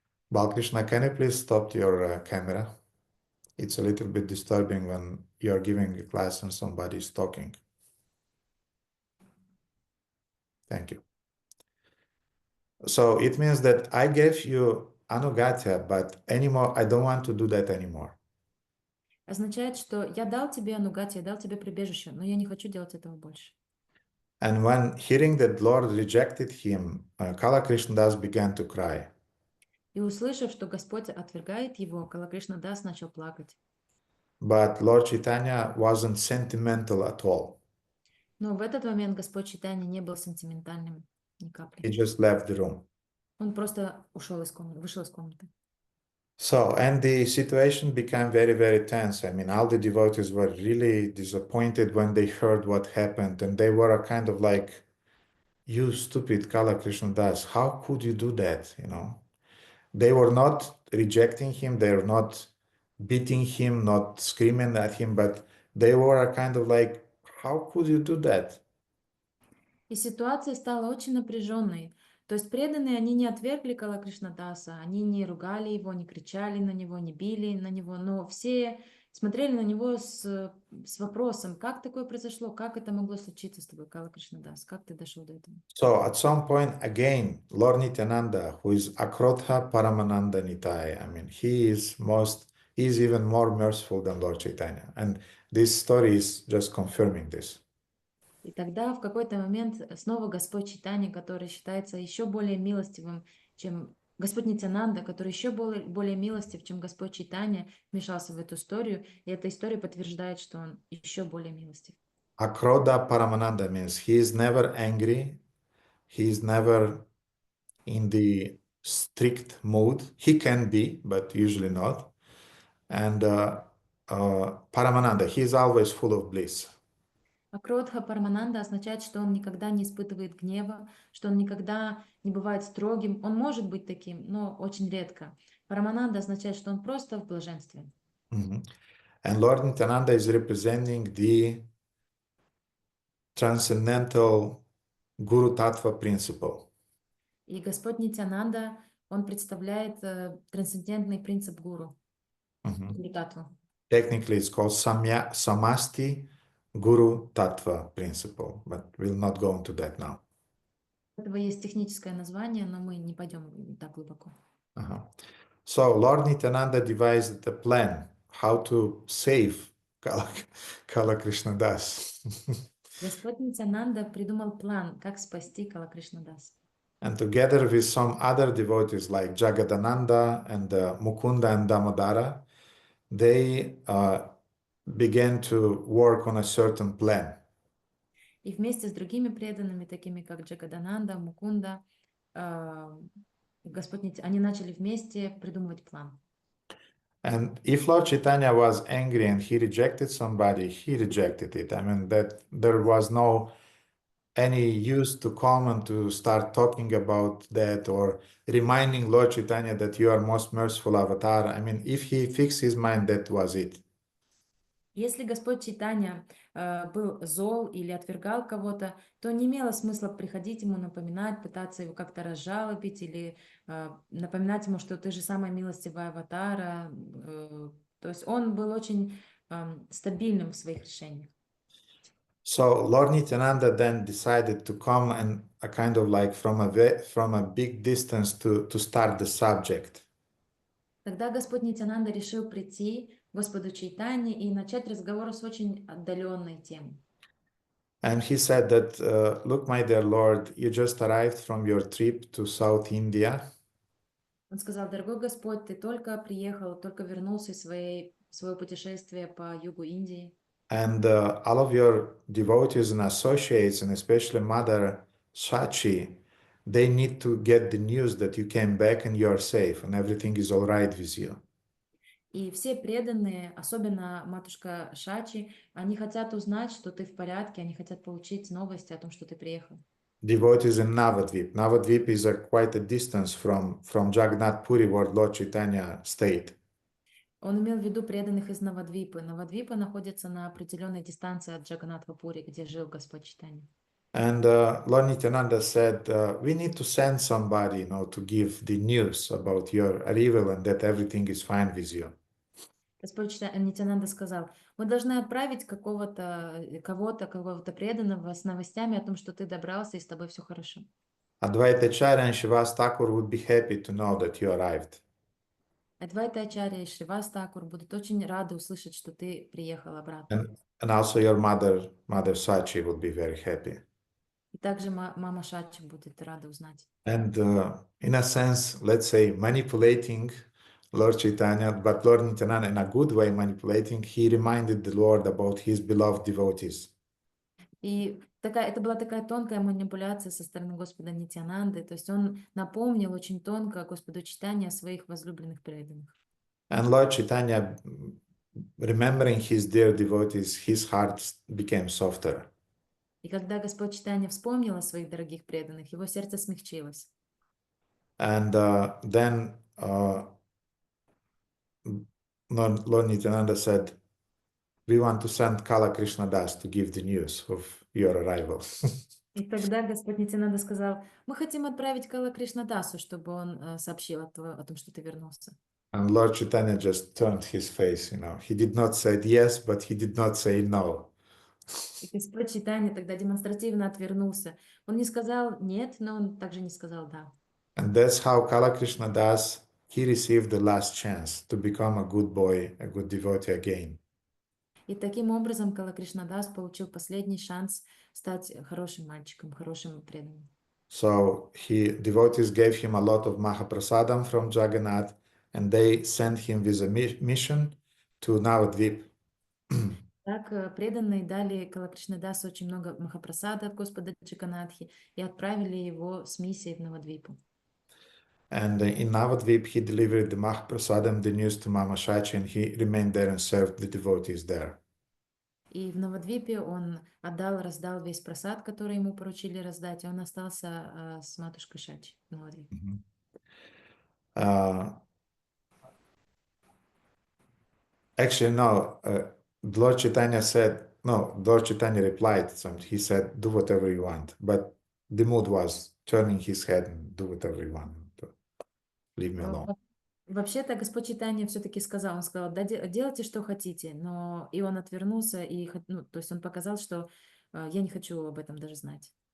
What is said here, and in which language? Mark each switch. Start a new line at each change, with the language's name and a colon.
English: Balakrishna, can you please stop your camera? It's a little bit disturbing when you're giving a class and somebody is talking. Thank you. So it means that I gave you ānugatya, but anymore, I don't want to do that anymore.
Russian: Означает, что я дал тебе ānugatya, я дал тебе прибежище, но я не хочу делать этого больше.
English: And when hearing that Lord rejected him, Kala Krishnadas began to cry.
Russian: И услышав, что Господь отвергает его, Кала Кришнадас начал плакать.
English: But Lord Chaitanya wasn't sentimental at all.
Russian: Но в этот момент Господь Чайтанья не был сентиментальным ни капли.
English: He just left the room.
Russian: Он просто вышел из комнаты.
English: So, and the situation became very, very tense. I mean, all the devotees were really disappointed when they heard what happened, and they were a kind of like, you stupid Kala Krishna Das, how could you do that? You know, they were not rejecting him, they were not beating him, not screaming at him, but they were a kind of like, how could you do that?
Russian: И ситуация стала очень напряженной. То есть преданные, они не отвергли Кала Кришнадаса, они не ругали его, не кричали на него, не били на него, но все смотрели на него с вопросом, как такое произошло, как это могло случиться с тобой, Кала Кришнадас, как ты дошел до этого?
English: So at some point, again, Lord Nityananda, who is Akrodha Paramananda Nitaya, I mean, he is even more merciful than Lord Chaitanya. And this story is just confirming this.
Russian: И тогда в какой-то момент снова Господь Чайтанья, который считается еще более милостивым, чем Господь Нитянанда, который еще более милостив, чем Господь Чайтанья, вмешался в эту историю, и эта история подтверждает, что он еще более милостив.
English: Akrodha Paramananda means he is never angry, he is never in the strict mood. He can be, but usually not. And Paramananda, he is always full of bliss.
Russian: Акродха Парамананда означает, что он никогда не испытывает гнева, что он никогда не бывает строгим. Он может быть таким, но очень редко. Парамананда означает, что он просто в блаженстве.
English: And Lord Nityananda is representing the transcendental Guru Tattva principle.
Russian: И Господь Нитянанда, он представляет трансцендентный принцип гуру, Гуру Таттву.
English: Technically, it's called Samasti Guru Tattva principle, but we'll not go into that now.
Russian: У этого есть техническое название, но мы не пойдем так глубоко.
English: So Lord Nityananda devised a plan how to save Kala Krishna Das.
Russian: Господь Нитянанда придумал план, как спасти Кала Кришнадас.
English: And together with some other devotees like Jagadananda and Mukunda and Damodara, they began to work on a certain plan.
Russian: И вместе с другими преданными, такими как Джагадананда, Мукунда, они начали вместе придумывать план.
English: And if Lord Chaitanya was angry and he rejected somebody, he rejected it. I mean, that there was no any use to come and to start talking about that or reminding Lord Chaitanya that you are most merciful avatar. I mean, if he fixed his mind, that was it.
Russian: Если Господь Чайтанья был зол или отвергал кого-то, то не имело смысла приходить ему напоминать, пытаться его как-то разжалобить или напоминать ему, что ты же самая милостивая аватара. То есть он был очень стабильным в своих решениях.
English: So Lord Nityananda then decided to come and a kind of like from a big distance to start the subject.
Russian: Тогда Господь Нитянанда решил прийти к Господу Чайтанье и начать разговор с очень отдаленной темы.
English: And he said that, look, my dear Lord, you just arrived from your trip to South India.
Russian: Он сказал: дорогой Господь, ты только приехал, только вернулся из своего путешествия по югу Индии.
English: And all of your devotees and associates, and especially Mother Shachi, they need to get the news that you came back and you are safe and everything is all right with you.
Russian: И все преданные, особенно матушка Шачи, они хотят узнать, что ты в порядке, они хотят получить новости о том, что ты приехал.
English: Devotees in Navadvip. Navadvip is quite a distance from Jagannath Puri, where Lord Chaitanya stayed.
Russian: Он имел в виду преданных из Навадвипы. Навадвипа находится на определенной дистанции от Джаганнатха-Пури, где жил Господь Чайтанья.
English: And Lord Nityananda said, we need to send somebody, to give the news about your arrival and that everything is fine with you.
Russian: Господь Нитянанда сказал: мы должны отправить кого-то преданного с новостями о том, что ты добрался и с тобой все хорошо.
English: Advaitacharya and Srivas Thakur would be happy to know that you arrived.
Russian: Адвайта-ачарья и Шривас Такур будут очень рады услышать, что ты приехал обратно.
English: And also your mother Sachi would be very happy.
Russian: И также мама Шачи будет рада узнать.
English: And in a sense, let's say, manipulating Lord Chaitanya, but Lord Nityananda in a good way manipulating, he reminded the Lord about his beloved devotees.
Russian: И это была такая тонкая манипуляция со стороны Господа Нитьянанды, то есть он напомнил очень тонко Господу Чайтанье о своих возлюбленных преданных.
English: And Lord Chaitanya, remembering his dear devotees, his heart became softer.
Russian: И когда Господь Чайтанья вспомнил о своих дорогих преданных, его сердце смягчилось.
English: And then Lord Nityananda said, we want to send Kala Krishna Das to give the news of your arrival.
Russian: И тогда Господь Нитьянанда сказал, мы хотим отправить Кала Кришнадасу, чтобы он сообщил о том, что ты вернулся.
English: And Lord Chaitanya just turned his face, He did not say yes, but he did not say no.
Russian: И Господь Чайтанья тогда демонстративно отвернулся. Он не сказал нет, но он также не сказал да.
English: And that's how Kala Krishna Das, he received the last chance to become a good boy, a good devotee again.
Russian: И таким образом Кала Кришнадас получил последний шанс стать хорошим мальчиком, хорошим преданным.
English: So devotees gave him a lot of Mahaprasadam from Jagannath, and they sent him with a mission to Navadvip.
Russian: Так преданные дали Кала Кришнадасу очень много махапрасада от Господа Джаганатхи и отправили его с миссией в Навадвипу.
English: And in Navadvip, he delivered the Mahaprasadam, the news to Mama Shachi, and he remained there and served the devotees there.
Russian: И в Навадвипе он раздал весь прасад, который ему поручили раздать, и он остался с матушкой Шачи в Навадвипе.
English: Actually, no. Lord Chaitanya said, no, Lord Chaitanya replied, he said, do whatever you want. But the mood was turning his head and do whatever you want. Leave me alone.
Russian: Вообще-то Господь Чайтанья все-таки сказал, он сказал, да, делайте, что хотите, но и он отвернулся, то есть он показал, что я не хочу об этом даже знать.